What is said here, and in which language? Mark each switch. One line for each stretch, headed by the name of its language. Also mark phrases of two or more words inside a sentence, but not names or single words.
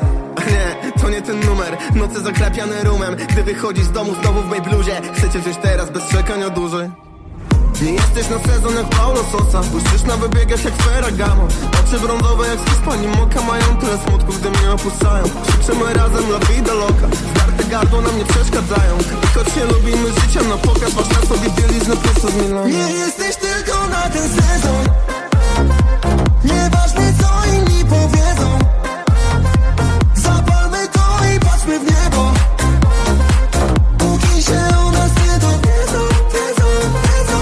Polish: A nie, to nie ten numer, noce zakrapiane rumem. Gdy wychodzisz z domu znowu w mej bluzie, chcecie wziąć teraz bez czekania dłużej. Nie jesteś na sezon jak Paulo Sosa, błyszczysz na wybiegach jak Ferragamo. Oczy brązowe jak z Hiszpanii Moka, mają tyle smutku, gdy mnie opuszczają. Krzyczymy razem
Spanish: la vida loca,
Polish: zdarte gardło nam nie przeszkadzają. I choć nie lubimy życia na pokaz, masz na sobie bieliznę prosto z Milanu. Nie jesteś tylko na ten sezon, nieważne co inni powiedzą. Zapalmy to i patrzmy w niebo, póki się o nas nie dowiedzą, wiedzą, wiedzą.